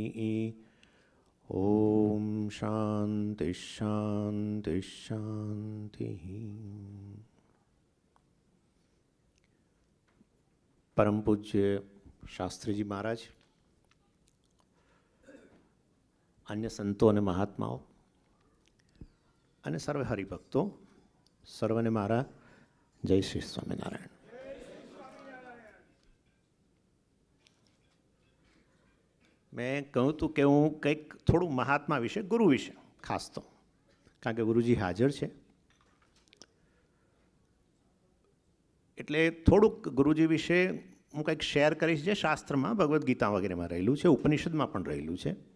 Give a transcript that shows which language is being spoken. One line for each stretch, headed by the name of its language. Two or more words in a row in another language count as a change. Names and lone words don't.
Sanskrit: ओम शांति शांति शांति।
Gujarati: પરમ પૂજ્ય શાસ્ત્રી જી મહારાજ, અન્ય સંતો અને મહાત્માઓ અને સર્વે હરિભક્તો સર્વને મારા જય શ્રી સ્વામિનારાયણ। મેં કહ્યું હતું કે હું કંઈક થોડું મહાત્મા વિશે, ગુરુ વિશે ખાસ તો, કારણ કે ગુરુજી હાજર છે એટલે થોડુંક ગુરુજી વિશે હું કંઈક શેર કરીશ જે શાસ્ત્રમાં, ભગવદ્ ગીતા વગેરેમાં રહેલું છે, ઉપનિષદમાં પણ રહેલું છે।